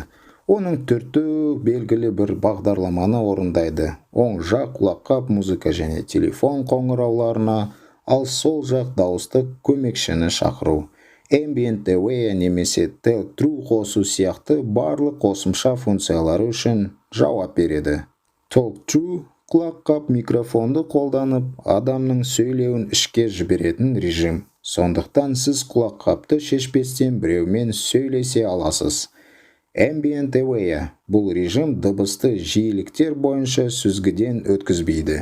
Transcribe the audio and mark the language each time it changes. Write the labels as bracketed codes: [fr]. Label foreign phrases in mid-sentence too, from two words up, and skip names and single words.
[kk] Оның түрту белгілі бір бағдарламаны орындайды. Оң жақ құлаққап музыка және телефон қоңырауларына, ал сол жақ дауыстық көмекшіні шақыру. Ambient Away немесе Talk-Through қосу сияқты барлық қосымша функциялары үшін жауап береді. Talk-Through құлаққап микрофонды қолданып, адамның сөйлеуін ішке жіберетін режим. Сондықтан сіз құлаққапты шешпестен біреумен сөйлесе аласыз. Ambient Away бұл режим дыбысты жиіліктер бойынша сүзгіден өткізбейді.